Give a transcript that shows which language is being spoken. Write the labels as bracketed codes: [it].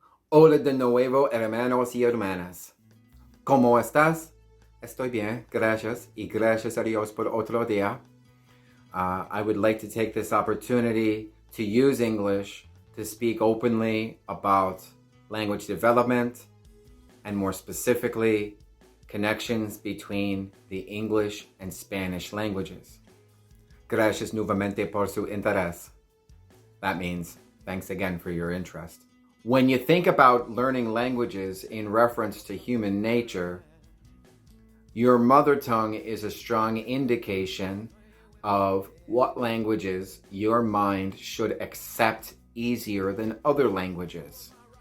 [es] Hola de nuevo, hermanos y hermanas. ¿Cómo estás? Estoy bien, gracias, y gracias a Dios por otro día. [en] I would like to take this opportunity to use English to speak openly about language development and more specifically, connections between the English and Spanish languages. [es] Gracias nuevamente por su interés. [en] That means thanks again for your interest. When you think about learning languages in reference to human nature, your mother tongue is a strong indication of what languages your mind should accept easier than other languages.